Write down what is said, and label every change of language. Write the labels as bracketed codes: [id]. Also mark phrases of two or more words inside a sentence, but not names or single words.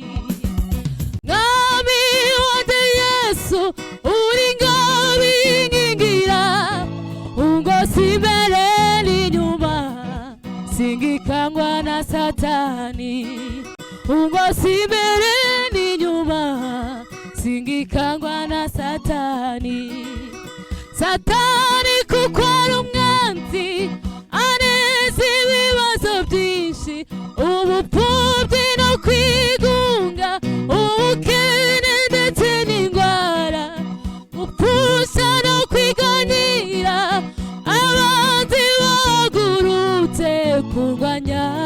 [rw] Ngami wate Yesu uringabingingira. [sw] Mungu si mbele ni nyuma, [rw] singikangwa na Satani. [sw] Mungu si mbele ni nyuma, [rw] singikangwa na Satani. Satani kuko ari umwanzi, aneza ibibazo byinshi, ubupfubyi no kwigunga, ubukene ndetse n'indwara, gupfusha no kwiganyira, abanzi bahagurutse kurwanya.